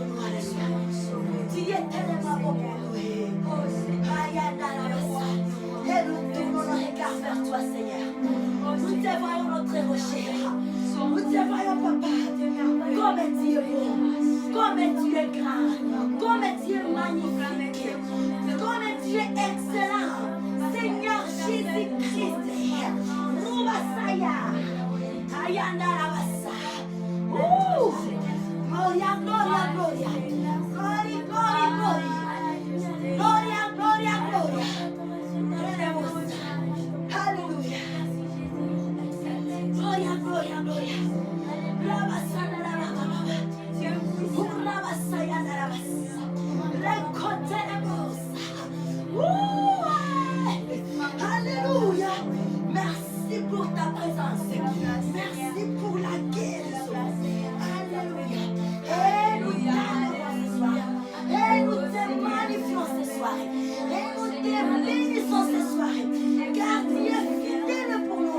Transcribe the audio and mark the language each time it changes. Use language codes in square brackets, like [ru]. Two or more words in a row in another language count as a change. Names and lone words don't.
[fr] Tu es tellement bon pour nous. Et nous tournons nos regards vers toi, Seigneur. Nous te voyons notre rocher. Nous te voyons, papa, comme tu es bon. Comme tu es grand, comme tu es magnifique, comme tu es excellent, Seigneur Jésus-Christ. Rubasaya, Ayanda Rabasa. [la] Gloria, gloria, gloria. Gloria, gloria, gloria. Gloria, gloria, gloria. Hallelujah. Gloria, gloria, gloria. Rabasana, rababa. Urabasaya, rabasa. Rekotelebosa. [fr] Alléluia. Merci pour ta présence. Merci pour la guérison. Alléluia. Et nous t'adorons ce soir. Et nous te magnifions ce soir. Et nous te bénissons ce soir. Car tu es fidèle pour nous.